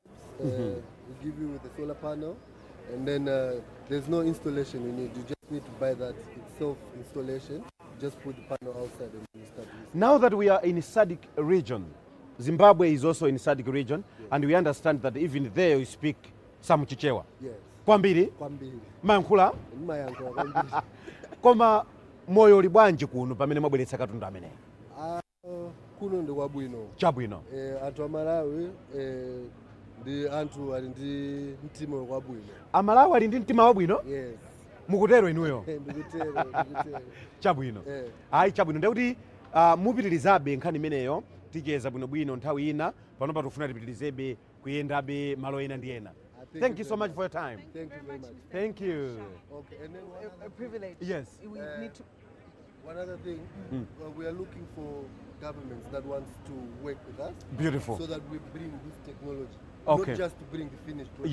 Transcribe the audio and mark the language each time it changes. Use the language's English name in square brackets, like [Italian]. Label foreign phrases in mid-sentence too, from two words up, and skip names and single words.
[English] We give you with the solar panel, and then there's no installation you need. You just need to buy that. It's self-installation. Just put the panel outside and you start using. Now that we are in Sadc region, Zimbabwe is also in Sadc region, and we understand that even there you speak some Chichewa. Yes. [Nyanja] Kwambiri, Kwambiri. Mankhula, Mayankula kwambiri. koma moyo uli bwanji kuno pamene mwabweretsa katundu amene? Kuno ndi kwabwino. Chabwino. Anthu a Malawi ndi anthu ali ndi mtima wabwino. Amalawi ali ndi mtima wabwino? Yes. Mukutero inuyo? Ndikutero. Chabwino. Ayi chabwino ndikuti mupitirizabe nkhani imeneyo ticheza bwinobwino nthawi ina panopa tikufuna tipitirizebe kuyendabe malo ena ndi ena. [English] Thank you so much for your time. Thank you very much. Thank you. Okay, and then A privilege. Yes. We need to. one other thing, we are looking for governments that want to work with us. Beautiful. So that we bring this technology. Okay. Not just to bring the finished product,